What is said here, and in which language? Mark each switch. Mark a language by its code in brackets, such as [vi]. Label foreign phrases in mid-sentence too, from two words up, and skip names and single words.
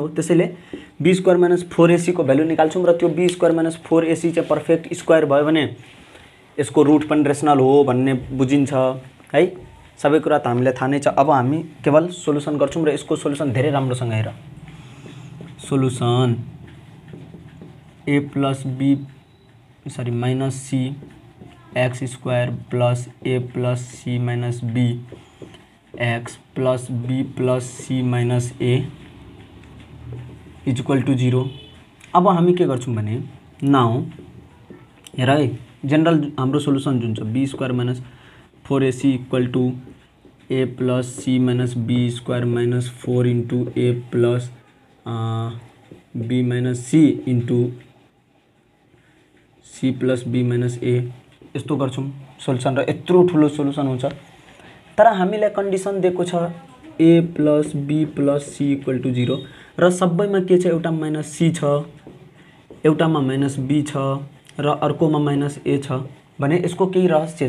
[ne] त्यसैले [en] b square minus 4ac [ne] को भ्यालु निकाल्छौँ र त्यो [en] b square minus 4ac [ne] चाहिँ [en] perfect square [ne] भयो भने यसको रूट पनि रेसनल हो भन्ने बुझिन्छ है। सबै कुरा त हामीलाई थाहा नै छ। अब हामी केवल सोलुसन गर्छौँ र यसको सोलुसन धेरै राम्रोसँग हेर। [en] solution a plus b sorry minus c x square plus a plus c minus b x plus b plus c minus a is equal to 0. [ne] अब हामी के गर्छौँ भने नाउ हेर है, जनरल हाम्रो सोलुसन जुन छ [en] b square minus 4ac equal to a plus c minus b square minus 4 into a plus b minus c into c plus b minus a [ne] यस्तो गर्छौँ सोलुसन र यत्रो ठुलो सोलुसन हुन्छ। तर हामीलाई कन्डिसन दिएको छ [en] a plus b plus c equal to 0 [ne] र सबैमा के छ, एउटा [en] minus c [ne] छ, एउटामा [en] minus b [ne] छ र अर्कोमा [en] minus a [ne] छ भने यसको केही रहस्य छ।